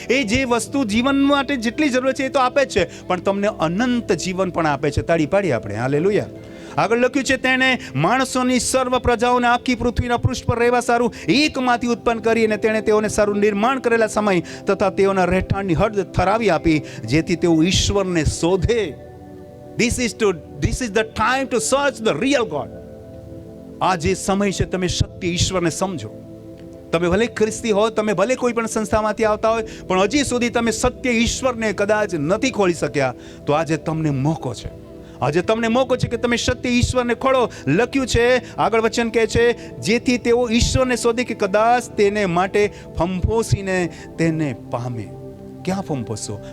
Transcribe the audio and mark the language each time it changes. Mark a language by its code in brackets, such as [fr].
[gu] એ જે વસ્તુ જીવન માટે જેટલી જરૂર છે એ તો આપે જ છે, પણ તમને અનંત જીવન પણ આપે છે. તાળી પાડીએ આપણે હાલેલુયા. આગળ લખ્યું છે તેણે માણસોની સર્વ પ્રજાઓને આખી પૃથ્વીના પૃષ્ઠ પર રહેવા સારું એકમાંથી ઉત્પન્ન કરી, અને તેણે તેઓને સારું નિર્માણ કરેલા સમય તથા તેઓના રહેઠાણની હદ ઠરાવી આપી, જેથી તેઓ ઈશ્વરને શોધે. [en] This is the time to search the real God. [gu] આ જે સમય છે, તમે સત્ય ઈશ્વરને સમજો. તમે ભલે ખ્રિસ્તી હો, તમે ભલે કોઈ પણ સંસ્થામાંથી આવતા હોય, પણ હજી સુધી તમે સત્ય ઈશ્વરને કદાચ નથી ખોલી શક્યા, તો આજે તમને મોકો છે. આજે તમને મોકો છે કે તમે સત્ય ઈશ્વરને ખોળો. લખ્યું છે, આગળ વચન કહે છે, જેથી તેઓ ઈશ્વરને શોધે કે કદાચ તેને માટે ફંફોસીને તેને પામે. ક્યાં ફંફોશો?